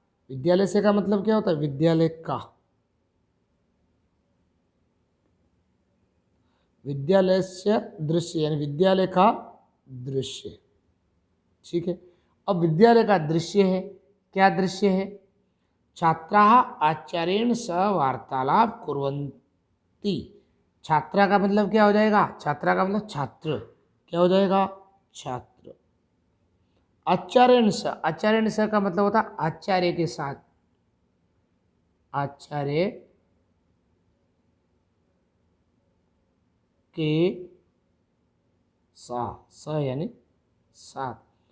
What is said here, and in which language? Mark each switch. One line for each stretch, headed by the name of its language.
Hindi: विद्यालय से का मतलब क्या होता है? विद्यालय का। विद्यालय से दृश्य, यानी विद्यालय का दृश्य। ठीक है, अब विद्यालय का दृश्य है, क्या दृश्य है?
Sanskrit: छात्राः आचार्येण सह वार्तालाप कुर्वन्ति।
Hindi: छात्रा का मतलब क्या हो जाएगा? छात्रा का मतलब छात्र, क्या हो जाएगा? छात्र। आचार्येण सह, आचार्येण सह का मतलब होता है आचार्य के साथ, आचार्य के साथ, स यानी साथ।